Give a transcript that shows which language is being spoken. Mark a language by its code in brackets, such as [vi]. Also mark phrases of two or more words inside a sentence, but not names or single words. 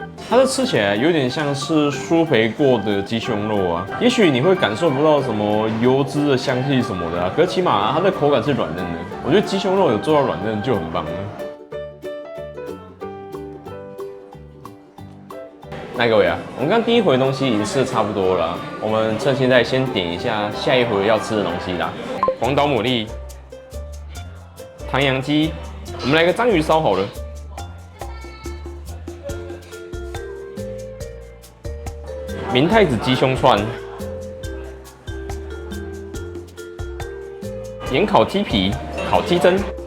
[zh] 它這吃起來有點像是酥肥過的雞胸肉啊，也許你會感受不到什麼油脂的香氣什麼的啊，可是起碼它的口感是軟嫩的。我覺得雞胸肉有做到軟嫩就很棒了。那各位啊，我們剛第一回的東西已經吃的差不多了，我們趁現在先點一下下一回要吃的東西啦。廣島牡蠣、唐揚雞，我們來個章魚燒好了。明太子雞胸串、鹽烤雞皮、烤雞胗，